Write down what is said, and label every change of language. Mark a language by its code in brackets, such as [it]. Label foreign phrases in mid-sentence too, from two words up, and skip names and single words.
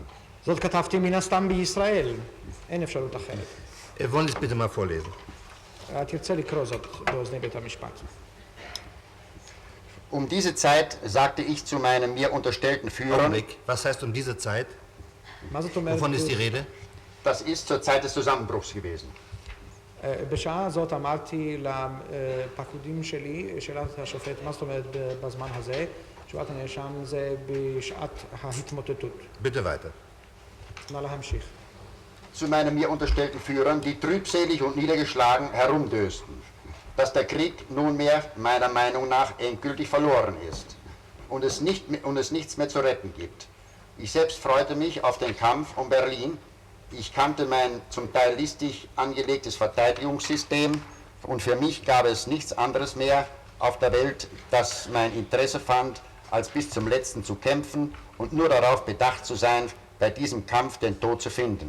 [he] זאת כתבתי מן הסתם בישראל, אין אפשרות אחרת. [de] Wollen Sie es bitte mal vorlesen? [he] תרצה לקרוא זאת באוזני בית המשפט. [de] Um diese Zeit sagte ich zu meinem mir unterstellten Führer, Augenblick. Was heißt um diese Zeit? [he] מה זאת אומרת? [de] Wovon ist die Rede? das ist zur Zeit des Zusammenbruchs gewesen. [he] בשעה הזאת אמרתי לפקודים שלי, שאלת השופט, מה זאת אומרת בזמן הזה? תשובת הנאשם זה בשעת ההתמוטטות. [de] Bitte weiter. [he] נא להמשיך. [de] Zu meinen mir unterstellten Führern, die trübselig und niedergeschlagen herumdösten, dass der Krieg nunmehr meiner Meinung nach endgültig verloren ist und es nichts mehr zu retten gibt. Ich selbst freute mich auf den Kampf um Berlin. Ich kannte mein zum Teil listig angelegtes Verteidigungssystem und für mich gab es nichts anderes mehr auf der Welt, das mein Interesse fand, als bis zum Letzten zu kämpfen und nur darauf bedacht zu sein, bei diesem Kampf den Tod zu finden.